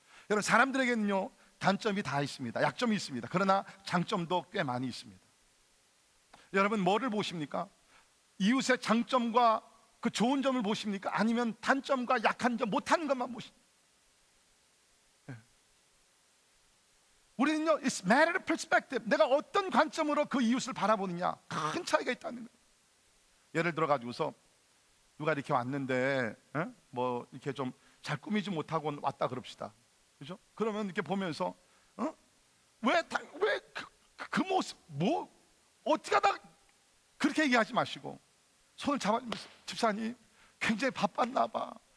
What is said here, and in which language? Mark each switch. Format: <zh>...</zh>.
<ko>여러분, 사람들에게는요 단점이 다 있습니다. 약점이 있습니다. 그러나 장점도 꽤 많이 있습니다. 여러분, 뭐를 보십니까? 이웃의 장점과 그 좋은 점을 보십니까? 아니면 단점과 약한 점, 못하는 것만 보십니까? 우리는요,</ko> <en>it's matter of perspective.</en> <ko>내가 어떤 관점으로 그 이웃을 바라보느냐, 큰 차이가 있다는 거예요. 예를 들어 가지고서 누가 이렇게 왔는데 뭐 이렇게 좀 잘 꾸미지 못하고 왔다 그럽시다, 그죠? 그러면 이렇게 보면서 왜 그 모습 뭐 어떻게 하다 그렇게 얘기하지 마시고 손을 잡아주면서, 집사님 굉장히 바빴나 봐.</ko>